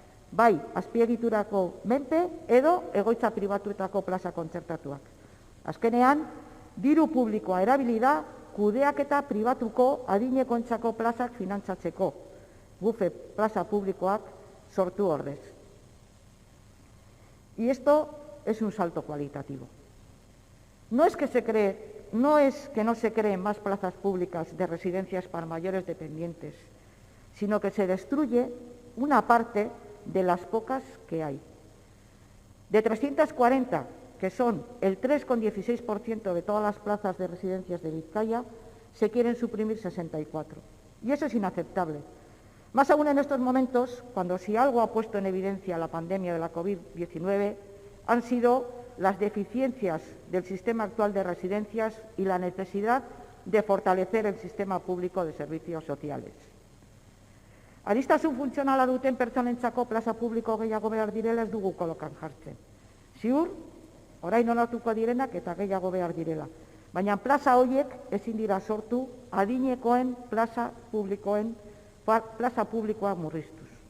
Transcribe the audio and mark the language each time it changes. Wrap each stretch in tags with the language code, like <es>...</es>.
<eu>Bai, azpiegiturako menpe edo egoitza pribatuetako plaza kontzertatuak. Azkenean, diru publikoa erabili da kudeaketa pribatuko adinekoentzako plazak finantzatzeko. GUFe plaza publikoak sortu ordez.</eu> <es>Y esto es un salto cualitativo. No es que no se creen más plazas públicas de residencias para mayores dependientes, sino que se destruye una parte de las pocas que hay. De 340, que son el 3,16% de todas las plazas de residencias de Vizcaya, se quieren suprimir 64. Y eso es inaceptable. Más aún en estos momentos, cuando si algo ha puesto en evidencia la pandemia de la COVID-19, han sido las deficiencias del sistema actual de residencias y la necesidad de fortalecer el sistema público de servicios sociales.</es> <eu>Aniztasun funtzionala duten pertsonentzako plaza publiko gehiago behar direla ez dugu kolokan jartzen. Ziur, orain onartuko direnak eta gehiago behar direla. Baina plaza horiek ezin dira sortu adinekoen plaza publikoa murriztuz.</eu>